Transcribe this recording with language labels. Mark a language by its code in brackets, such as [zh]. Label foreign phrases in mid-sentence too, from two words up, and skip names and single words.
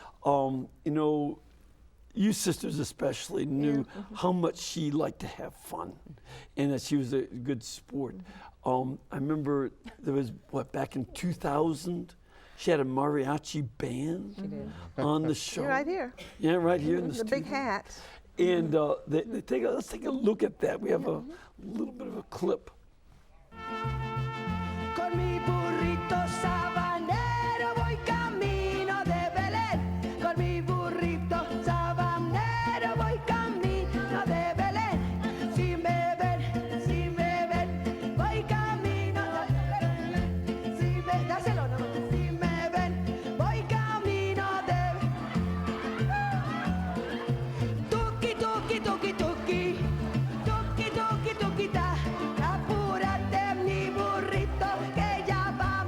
[en] You sisters especially knew how much she liked to have fun and that she was a good sport. I remember there was, back in 2000, she had a mariachi band on the show. You're right here. Yeah, right here in the studio. big hat. And let's take a look at that. We have a little bit of a clip. [es] Con mi burrito sabanero voy camino de Belén. Con mi burrito sabanero voy camino de Belén. Si me ven, voy camino de Belén. Dáselo, no. Si me ven, voy camino de Belén. Tuki, tuki, tuki, tuki. Tuki, tuki, tuki, ta. Apúrate, mi burrito, que ya